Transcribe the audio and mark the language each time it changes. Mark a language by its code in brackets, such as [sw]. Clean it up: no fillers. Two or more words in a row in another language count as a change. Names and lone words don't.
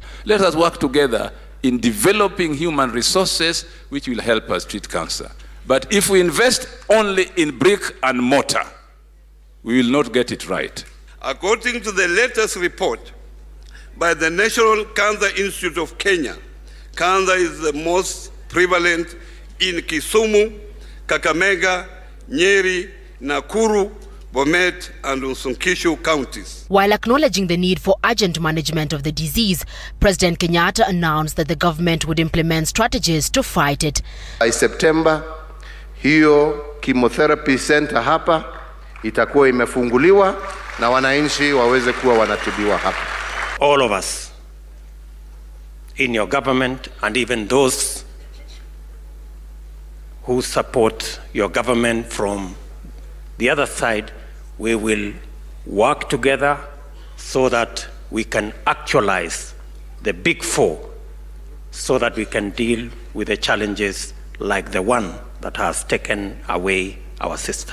[en] Let us work together in developing human resources which will help us treat cancer. But if we invest only in brick and mortar, we will not get it right. According to the latest report by the National Cancer Institute of Kenya, cancer is the most prevalent in Kisumu, Kakamega, Nyeri, Nakuru, Bomet and Uasin Gishu counties. While acknowledging the need for urgent management of the disease, President Kenyatta announced that the government would implement strategies to fight it. By September, [sw] hiyo [en] chemotherapy center [sw] hapa itakuwa imefunguliwa na wananchi waweze kuwa wanatibiwa hapa. [en] All of us in your government and even those who support your government from the other side, we will work together so that we can actualize the big four so that we can deal with the challenges like the one that has taken away our sister.